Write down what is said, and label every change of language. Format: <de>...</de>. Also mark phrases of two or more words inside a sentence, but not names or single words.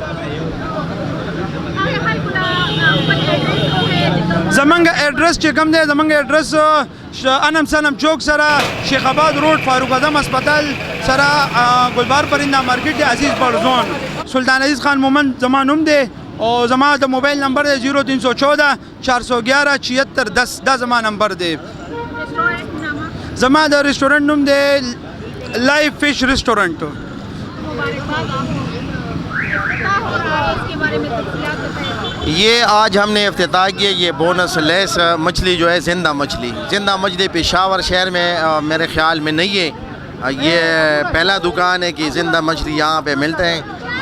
<ps>زمونږ ایډرس چې کوم دی، زمونږ ایډرس انم سنم چوک سره شیخاباد روډ فاروق اعظم هسپتال سره ګلبهار پرنده مارکیټ دی، عزیز پړزون. سلطان عزیز خان مومند زما نوم دی او زما د موبایل نمبر دی 0314 411 76 10، دا زما نمبر دی. زما د ریسټورنټ نوم دی لایف فش ریسټورنټ.</ps> <ur>یہ آج ہم نے افتتاح کیا، یہ بونس لیس مچھلی جو ہے زندہ مچھلی پشاور شہر میں میرے خیال میں نہیں ہے، یہ پہلا دکان ہے کہ زندہ مچھلی یہاں پے ملتے ہیں.</ur>